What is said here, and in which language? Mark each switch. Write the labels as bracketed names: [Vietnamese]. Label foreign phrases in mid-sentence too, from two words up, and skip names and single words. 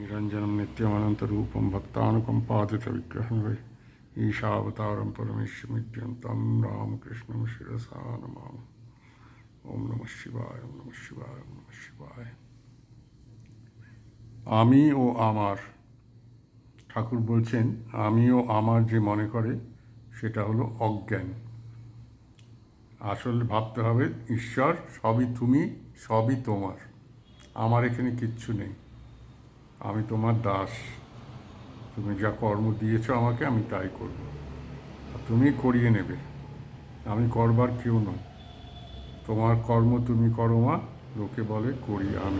[Sanskrit] निरञ्जनं नित्यमनन्तरूपं भक्तानुकम्पादितविग्रहं वै ईशावतारं परमेश्वरमित्यं तं रामकृष्णं शिरसा नमामि। ओम नमः शिवाय, ओम नमः शिवाय, ओम नमः शिवाय। [Bangla] আমি ও আমার, ঠাকুর বলছেন আমি ও আমার যে মনে করে সেটা হলো অজ্ঞান। আসলে ভাবতে হবে ঈশ্বর সবই তুমি, সবই তোমার, আমার এখানে কিচ্ছু নেই, আমি তোমার দাস, তুমি যা কর্ম দিয়েছ আমাকে আমি তাই করব, তুমি করিয়ে নেবে, আমি করবার কেউ নই, তোমার কর্ম তুমি করো মা, লোকে বলে করি আমি।